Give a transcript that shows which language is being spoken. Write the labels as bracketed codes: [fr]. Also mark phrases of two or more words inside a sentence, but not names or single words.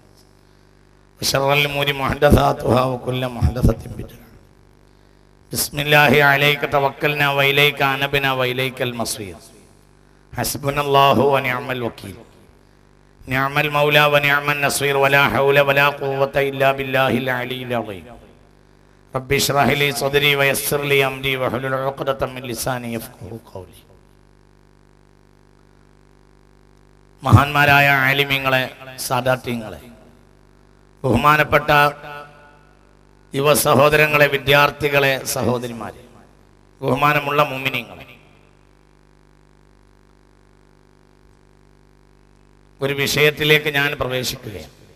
[ar] وشر الأمور محدثاتها وكل محدثة بدعة بسم الله عليك توكلنا وإليك أنبنا وإليك المصير حسبنا الله ونعم الوكيل نعم المولى ونعم النصير ولا حول ولا قوة إلا بالله العلي العظيم رب اشرح لي صدري ويسر لي أمري واحلل عقدة من لساني يفقهوا قولي [ml] മഹാന്മാരായ ആലിമീങ്ങളെ, സാദാത്യങ്ങളെ, ബഹുമാനപ്പെട്ട യുവ സഹോദരങ്ങളെ, വിദ്യാർത്ഥികളെ, സഹോദരിമാരെ, ബഹുമാനമുള്ള മുഅ്മിനീങ്ങളെ, ഒരു വിഷയത്തിലേക്ക് ഞാൻ പ്രവേശിക്കുകയാണ്.